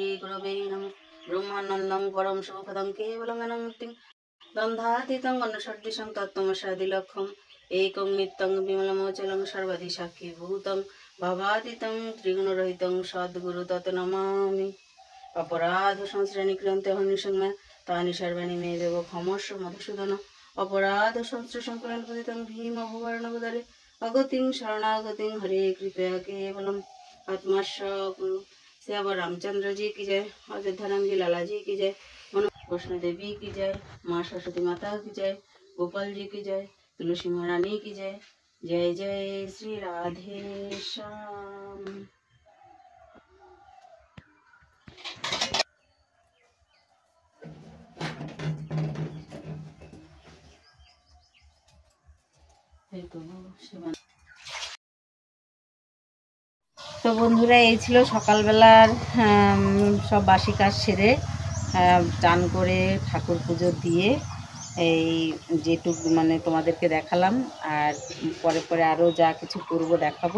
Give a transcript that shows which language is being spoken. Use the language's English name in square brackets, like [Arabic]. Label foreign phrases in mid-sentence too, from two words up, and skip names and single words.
[Sanskrit] गुरवे नमः ब्रह्मानन्दं परं सुखदं केवलं अनन्तं गन्धातीतं गन्धसदृशं तत्त्वमसादिलक्ष्यम् एकं नित्यं विमलमचलं सर्वदि साक्षीभूतं भवातीतं त्रिगुणरहितं सद्गुरु तत् नमामि अपराध संश्रेणी क्रियन्ते हनिसंज्ञा तानि सर्वाणि मे देव क्षमस्व मधुसूदन অপরাধ সহস্র সংকলন পতিতং ভীম অপহরণবদারে অগতিং शरणागतिं हरे कृपया केवलम आत्माश [Hindi] गुरु श्यावर रामचंद्र जी की जय, अयोध्या राम जी लाला जी की जय, कृष्ण देवी की जय, माँ सरस्वती माता की जय, गोपाल जी की जय, तुलसी महारानी की जय। जय जय श्री राधे श्याम। [Bangla] তো বন্ধুরা, এই ছিল সকালবেলার সব বাসি কাজ সেরে চান করে ঠাকুর পুজো দিয়ে এই যেটুকু মানে তোমাদেরকে দেখালাম, আর পরে পরে আরও যা কিছু করব দেখাবো।